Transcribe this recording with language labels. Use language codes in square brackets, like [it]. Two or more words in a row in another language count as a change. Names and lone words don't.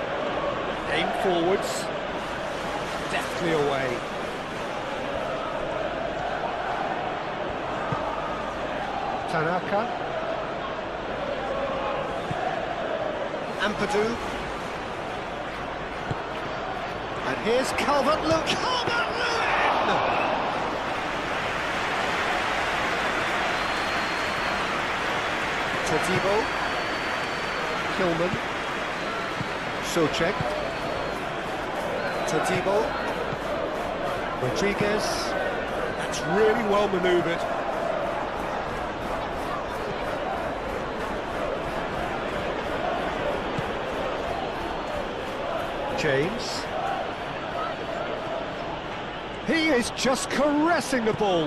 [en] Aim forwards. Deftly away. Tanaka. Ampadu. And here's Calvert-Lewin. Calvert-Lewin! Todibo. Kilman. Souček. Todibo. Rodriguez. That's really well manoeuvred. James. He is just caressing the ball.